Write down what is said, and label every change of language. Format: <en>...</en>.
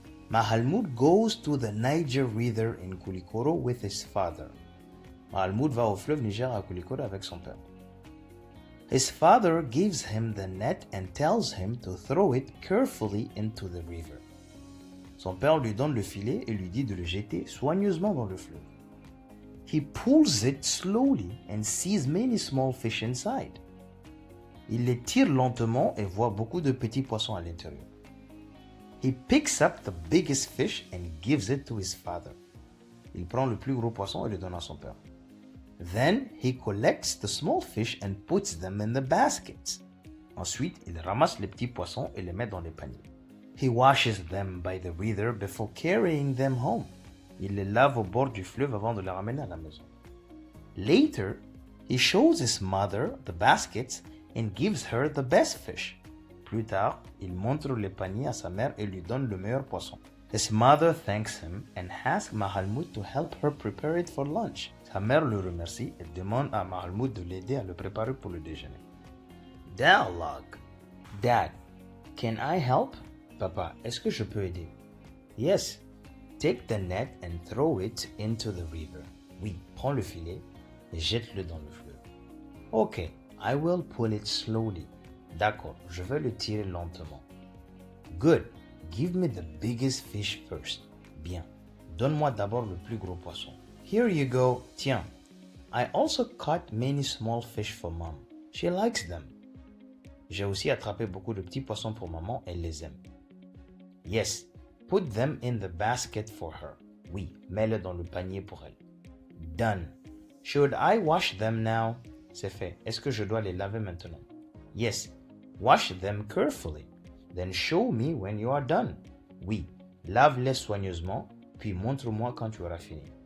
<en>Mahalmoud goes to the Niger River in Kulikoro with his father.</en> <fr>Mahalmoud va au fleuve Niger à Kulikoro avec son père.</fr> <en>His father gives him the net and tells him to throw it carefully into the river.</en> <fr>Son père lui donne le filet et lui dit de le jeter soigneusement dans le fleuve.</fr> <en>He pulls it slowly and sees many small fish inside.</en> <fr>Il les tire lentement et voit beaucoup de petits poissons à l'intérieur.</fr> <en>He picks up the biggest fish and gives it to his father.</en> <fr>Il prend le plus gros poisson et le donne à son père.</fr> <en>Then he collects the small fish and puts them in the baskets.</en> <fr>Ensuite, il ramasse les petits poissons et les met dans les paniers.</fr> <en>He washes them by the river before carrying them home.</en> <fr>Il les lave au bord du fleuve avant de les ramener à la maison.</fr> <en>Later, he shows his mother the baskets and gives her the best fish.</en> <fr>Plus tard, il montre les paniers à sa mère et lui donne le meilleur poisson.</fr> <en>His mother thanks him and asks Mahalmoud to help her prepare it for lunch.</en> <fr>Sa mère le remercie et demande à Mahalmoud de l'aider à le préparer pour le déjeuner. Dialogue.</fr> <en>Dad, can I help?</en> <fr>Papa, est-ce que je peux aider?</fr> <en>Yes. Take the net and throw it into the river.</en> <fr>Oui, prends le filet et jette-le dans le fleuve.</fr> <en>Okay, I will pull it slowly.</en> <fr>D'accord, je vais le tirer lentement.</fr> <en>Good. Give me the biggest fish first.</en> <fr>Bien. Donne-moi d'abord le plus gros poisson.</fr> <en>Here you go.</en> <fr>Tiens.</fr> <en>I also caught many small fish for mom. She likes them.</en> <fr>J'ai aussi attrapé beaucoup de petits poissons pour maman, elle les aime.</fr> <en>Yes. Put them in the basket for her.</en> <fr>Oui, mets-le dans le panier pour elle.</fr> <en>Done. Should I wash them now?</en> <fr>C'est fait. Est-ce que je dois les laver maintenant?</fr> <en>Yes. Wash them carefully. Then show me when you are done.</en> <fr>Oui. Lave-les soigneusement, puis montre-moi quand tu auras fini.</fr>